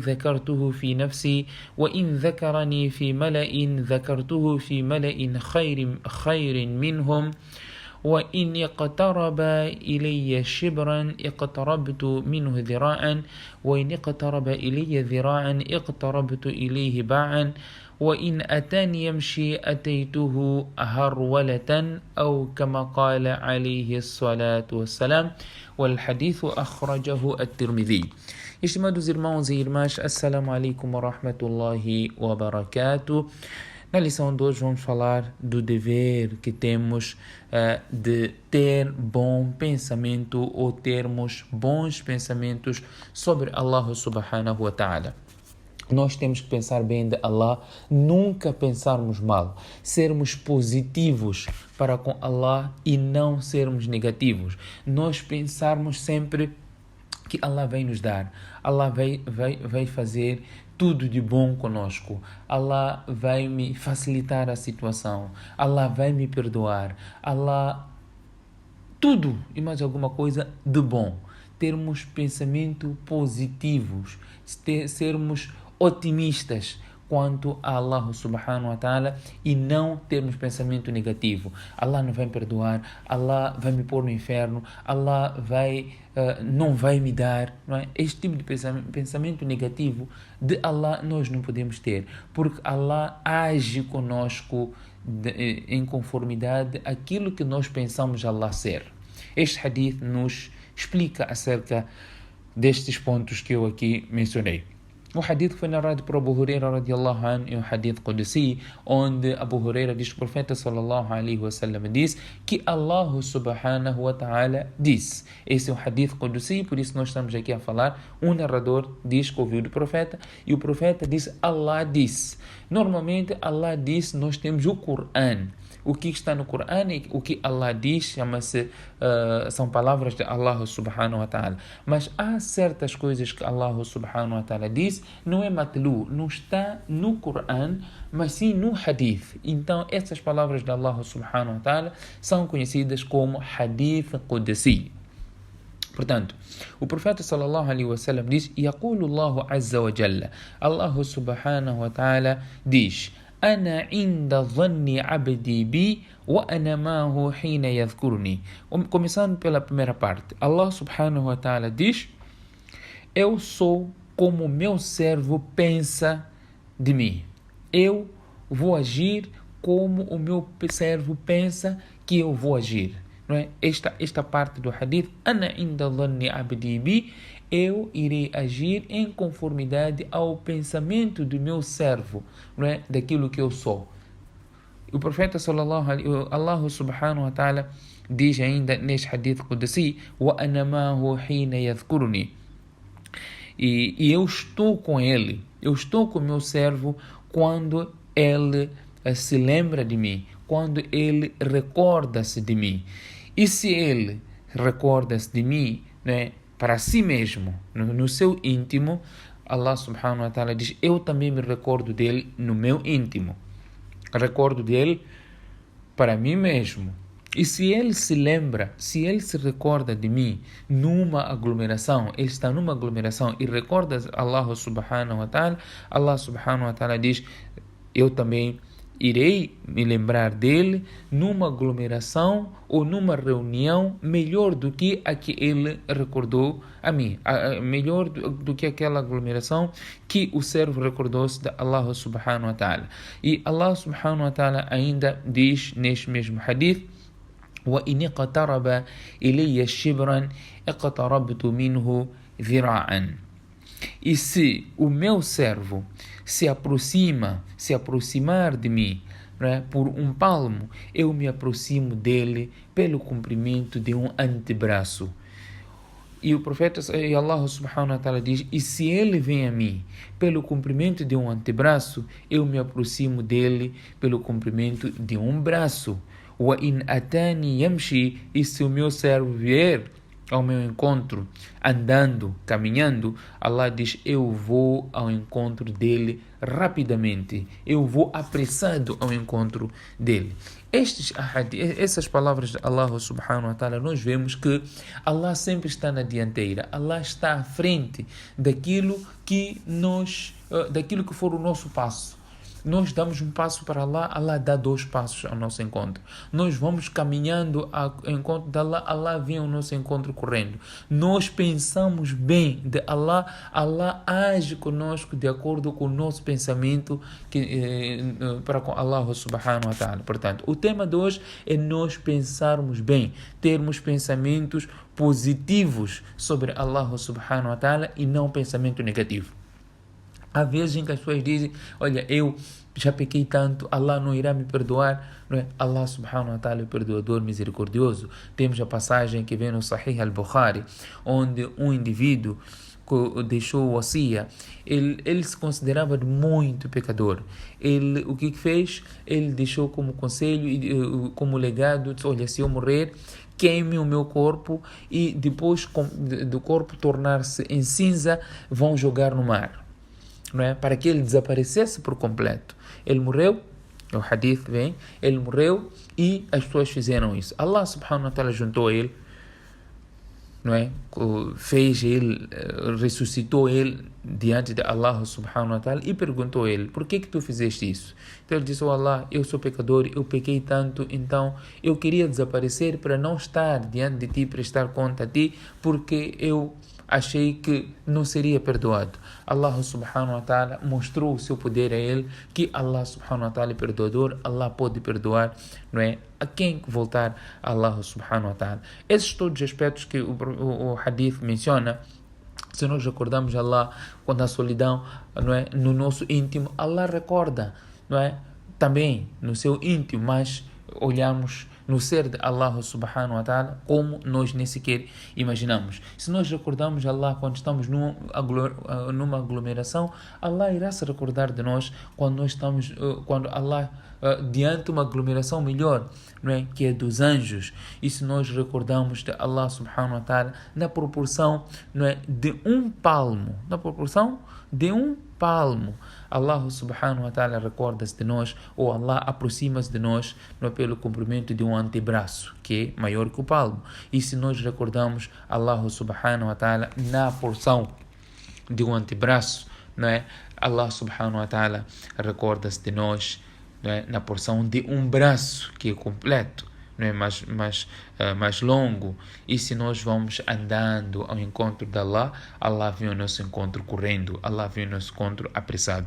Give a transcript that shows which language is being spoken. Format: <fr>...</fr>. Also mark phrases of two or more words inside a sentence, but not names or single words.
<ar>ذكرته في نفسي وإن ذكرني في ملأ ذكرته في ملأ خير منهم وإن اقترب إلي شبرا اقتربت منه ذراعا وإن اقترب إلي ذراعا اقتربت إليه باعا وإن أتاني يمشي أتيته هرولة أو كما قال عليه الصلاة والسلام والحديث أخرجه الترمذي.</ar> <pt>Estimados irmãos e irmãs,</pt> <ar>السلام عليكم ورحمة الله وبركاته.</ar> <pt>Na lição de hoje vamos falar do dever que temos de ter bom pensamento ou termos bons pensamentos sobre</pt> <ar>الله سبحانه وتعالى.</ar> <pt>Nós temos que pensar bem de Allah, nunca pensarmos mal, sermos positivos para com Allah e não sermos negativos. Nós pensarmos sempre que Allah vai nos dar, Allah vai fazer tudo de bom conosco, Allah vai me facilitar a situação, Allah vai me perdoar, Allah, tudo e mais alguma coisa de bom. Termos pensamento positivos, sermos otimistas quanto a</pt> <ar>الله سبحانه وتعالى</ar> <pt>e não termos pensamento negativo. Allah não vai me perdoar, Allah vai me pôr no inferno, Allah não vai me dar. Não é? Este tipo de pensamento negativo de Allah nós não podemos ter, porque Allah age conosco em conformidade àquilo que nós pensamos Allah ser. Este hadith nos explica acerca destes pontos que eu aqui mencionei. O hadith foi narrado por Abu Huraira</pt> <ar>رضي الله عنه,</ar> <pt>é um</pt> <ar>حديث قدسي,</ar> <pt>onde Abu Huraira diz que o profeta</pt> <ar>صلى الله عليه وسلم</ar> <pt>diz que</pt> <ar>الله سبحانه وتعالى</ar> <pt>diz. Esse é um</pt> <ar>حديث قدسي,</ar> <pt>por isso nós estamos aqui a falar. Um narrador diz que ouviu do profeta e o profeta diz Allah diz. Normalmente Allah diz, nós temos o Coran. O que está no Coran e o que Allah diz são palavras de</pt> <ar>الله سبحانه وتعالى.</ar> <pt>Mas há certas coisas que</pt> <ar>الله سبحانه وتعالى</ar> <pt>diz, não é matlu, não está no Coran, mas sim no hadith. Então essas palavras de</pt> <ar>الله سبحانه وتعالى</ar> <pt>são conhecidas como</pt> <ar>حديث قدسي.</ar> <pt>Portanto, o profeta</pt> <ar>صلى الله عليه وسلم</ar> <pt>diz:</pt> <ar>"يقول الله عز وجل", الله سبحانه وتعالى</ar> <pt>diz:</pt> <ar>أنا عند ظن عبدي بي وأنا معه حين يذكرني.</ar> <pt>Começando pela primeira parte,</pt> <ar>الله سبحانه وتعالى</ar> <pt>diz: eu sou como meu servo pensa de mim. Eu vou agir como o meu servo pensa que eu vou agir. Não é? Esta parte do hadith,</pt> <ar>أنا عند ظن عبدي بي,</ar> <pt>eu irei agir em conformidade ao pensamento do meu servo, não é? Daquilo que eu sou. O profeta</pt> <ar>صلى الله عليه وسلم, الله سبحانه وتعالى</ar> <pt>diz ainda neste</pt> <ar>حديث قدسي: وَأَنَا مَعَهُ حِينَ يَذْكُرُنِي.</ar> <pt>E eu estou com ele, eu estou com o meu servo quando ele se lembra de mim, quando ele recorda-se de mim. E se ele recorda-se de mim, né, para si mesmo, no seu íntimo,</pt> <ar>الله سبحانه وتعالى</ar> <pt>diz: eu também me recordo dele no meu íntimo. Recordo dele para mim mesmo. E se ele se lembra, se ele se recorda de mim numa aglomeração, ele está numa aglomeração e recorda</pt> <ar>الله سبحانه وتعالى, الله سبحانه وتعالى</ar> <pt>diz: eu também irei me lembrar dele numa aglomeração ou numa reunião melhor do que a que ele recordou a mim, melhor do que aquela aglomeração que o servo recordou-se de</pt> <ar>الله سبحانه وتعالى.</ar> <pt>E</pt> <ar>الله سبحانه وتعالى</ar> <pt>ainda diz neste mesmo hadith:</pt> <ar>وَإِنِ اقْتَرَبَ إِلَيَّ شِبْرًا اقْتَرَبْتُ مِنْهُ ذِرَاعًا.</ar> <pt>E se o meu servo se aproximar de mim não é, por um palmo, eu me aproximo dele pelo comprimento de um antebraço. E o profeta, e</pt> <ar>الله سبحانه وتعالى</ar> <pt>diz, e se ele vem a mim pelo comprimento de um antebraço, eu me aproximo dele pelo comprimento de um braço.</pt> <ar>وإن أتاني يمشي,</ar> <pt>e se o meu servo vier ao meu encontro, andando, caminhando, Allah diz, eu vou ao encontro dele rapidamente, eu vou apressado ao encontro dele. Essas palavras de</pt> <ar>الله سبحانه وتعالى,</ar> <pt>nós vemos que Allah sempre está na dianteira, Allah está à frente daquilo que for o nosso passo. Nós damos um passo para Allah, Allah dá 2 passos ao nosso encontro. Nós vamos caminhando ao encontro de Allah, Allah vem ao nosso encontro correndo. Nós pensamos bem de Allah, Allah age conosco de acordo com o nosso pensamento para com</pt> <ar>الله سبحانه وتعالى.</ar> <pt>Portanto, o tema de hoje é nós pensarmos bem, termos pensamentos positivos sobre</pt> <ar>الله سبحانه وتعالى</ar> <pt>e não pensamento negativo. Há vezes em que as pessoas dizem, olha, eu já pequei tanto, Allah não irá me perdoar. Não é?</pt> <ar>الله سبحانه وتعالى</ar> <pt>é perdoador, misericordioso. Temos a passagem que vem no Sahih al-Bukhari, onde um indivíduo deixou o wasiya, ele se considerava muito pecador. O que fez? Ele deixou como conselho, como legado, disse, olha, se eu morrer, queime o meu corpo e depois do corpo tornar-se em cinza, vão jogar no mar. Não é? Para que ele desaparecesse por completo. Ele morreu, o hadith vem, ele morreu e as pessoas fizeram isso.</pt> <ar>الله سبحانه وتعالى</ar> <pt>juntou ele, não é? Fez ele, ressuscitou ele diante de</pt> <ar>الله سبحانه وتعالى</ar> <pt>e perguntou a ele, por que tu fizeste isso? Então ele disse, oh Allah, eu sou pecador, eu pequei tanto, então eu queria desaparecer para não estar diante de ti, prestar conta a ti, porque eu achei que não seria perdoado.</pt> <ar>الله سبحانه وتعالى</ar> <pt>mostrou o seu poder a ele, que</pt> <ar>الله سبحانه وتعالى</ar> <pt>é perdoador, Allah pode perdoar, não é? A quem voltar a</pt> <ar>الله سبحانه وتعالى.</ar> <pt>Esses todos os aspectos que o hadith menciona, se nós recordamos Allah quando a solidão, não é, no nosso íntimo, Allah recorda, não é? Também no seu íntimo, mas olhamos no ser de</pt> <ar>الله سبحانه وتعالى</ar> <pt>como nós nem sequer imaginamos. Se nós recordamos Allah quando estamos numa aglomeração, Allah irá se recordar de nós quando Allah diante de uma aglomeração melhor, não é? Que é dos anjos. E se nós recordamos de</pt> <ar>الله سبحانه وتعالى</ar> <pt>na proporção, não é? De um palmo,</pt> <ar>الله سبحانه وتعالى</ar> <pt>recorda-se de nós, ou Allah aproxima-se de nós, não é, pelo comprimento de um antebraço, que é maior que o palmo. E se nós recordamos</pt> <ar>الله سبحانه وتعالى</ar> <pt>na porção de um antebraço, não é?</pt> <ar>الله سبحانه وتعالى</ar> <pt>recorda-se de nós, não é, na porção de um braço, que é completo, não é, mais longo. E se nós vamos andando ao encontro de Allah, Allah vem ao nosso encontro correndo, Allah vem ao nosso encontro apressado.</pt>